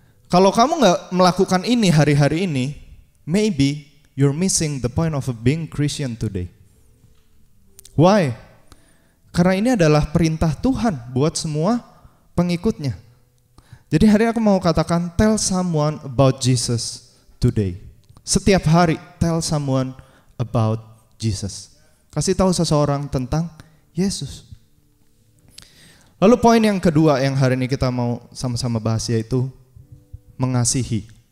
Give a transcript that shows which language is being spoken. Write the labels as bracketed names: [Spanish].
[Indonesian] Kalau kamu nggak melakukan ini hari-hari ini, [English] maybe you're missing the point of being Christian today. Why? [Indonesian] Karena ini adalah perintah Tuhan buat semua pengikutnya. Jadi hari ini aku mau katakan, [English] tell someone about Jesus today. [Indonesian] Setiap hari, [English] tell someone about Jesus. [Indonesian] Kasih tahu seseorang tentang Yesus. Lalu poin yang kedua yang hari ini kita mau sama-sama bahas yaitu mengasihi.